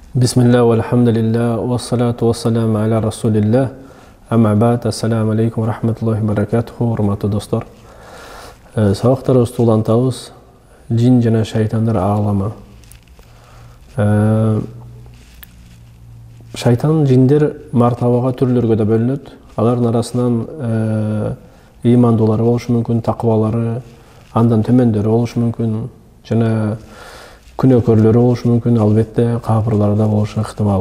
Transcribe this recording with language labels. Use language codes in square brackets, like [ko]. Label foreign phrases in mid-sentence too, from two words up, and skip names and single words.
[ar] بسم الله، والحمد لله، والصلاة والسلام على رسول الله. أما بعد، السلام عليكم، ورحمة الله وبركاته, [ky] урматтуу достор. Сабактарыбызды улантабыз. Жин жана шайтандар аалама. Шайтан, жиндер мартабага түрлөргө да бөлүнөт. Алардын арасынан ыймандуулары болушу мүмкүн, такыбалары, андан төмөндөрү болушу мүмкүн, жана күнөөкөрлөрү болушу мүмкүн, албетте капырлар да болушу ыктымал.